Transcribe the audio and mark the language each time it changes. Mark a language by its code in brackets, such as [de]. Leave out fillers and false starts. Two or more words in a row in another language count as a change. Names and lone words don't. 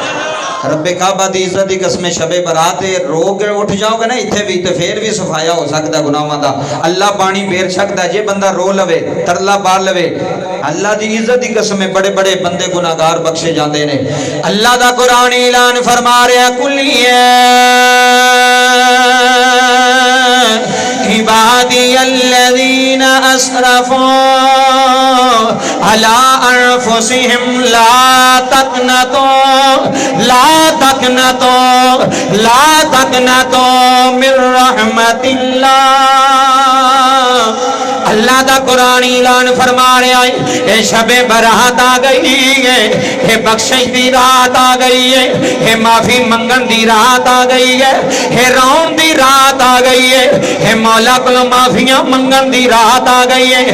[pa] ربِ کعبہ دی عزت دی قسم شبِ برات رو کے اٹھ جاؤ گے نا ایتھے بھی، تو پھر بھی صفایا ہو سکتا گناہاں دا. اللہ پانی پھیر سکتا جے بندہ رو لوے، ترلا پا لوے. اللہ دی عزت دی قسم بڑے بڑے بندے گناہگار بخشے جاتے نے. اللہ دا قرآن اعلان فرما رہا [ar] قل يا عبادي الذين أسرفوا على أنفسهم لا تقنطوا من رحمة الله. [pa] اللہ دا قرآن اعلان فرما رہا ہے یہ شبِ برات آ گئی ہے، یہ بخشش دی رات آ گئی ہے، یہ معافی منگن دی رات آ گئی ہے، یہ رون دی رات آ گئی ہے، یہ مولا کو معافیاں منگن دی رات آ گئی ہے.